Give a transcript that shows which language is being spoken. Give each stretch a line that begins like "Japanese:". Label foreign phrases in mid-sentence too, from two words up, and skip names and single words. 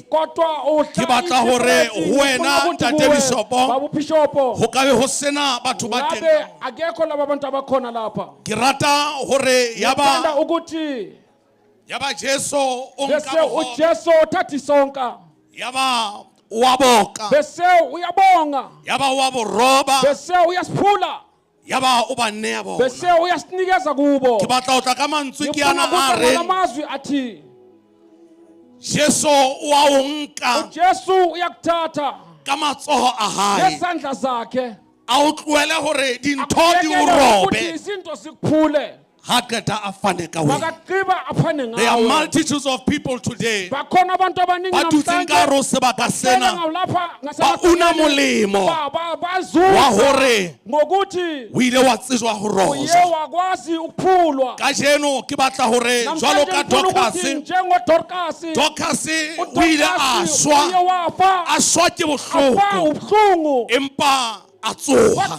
Southern Sotho: Ke batla hore ho wena Ntate Bishop ho ka be ho sena batho ba teng. Ke rata hore yaba Jesu o nka
Zulu: uJesu uthatha isonka
Southern Sotho: yaba wa boka,
Zulu: bese uyabonga,
Southern Sotho: yaba wa boroba,
Zulu: bese uyasiphula,
Southern Sotho: yaba o ba nne ya bona,
Zulu: bese uyasinikeza kubo.
Southern Sotho: Ke batla ho tla ka mantswe ke yana a reng
Zulu: amazwi athi
Southern Sotho: Jesu wa o nka,
Zulu: uJesu uyakuthatha
Southern Sotho: ka matsoho a hae,
Zulu: nesandla zakhe
Southern Sotho: a o tlohele hore dintho di o robe,
Zulu: izinto zikuphule.
English: there are multitudes of people today
Southern Sotho: ba dutseng ka hare ho sebaka sena ba una molemo wa hore o ile wa tsejwa ho rojwa. Kajeno ke batla hore jwalo ka Dorcas o ile a shwa ke bohloko empa a tsoha.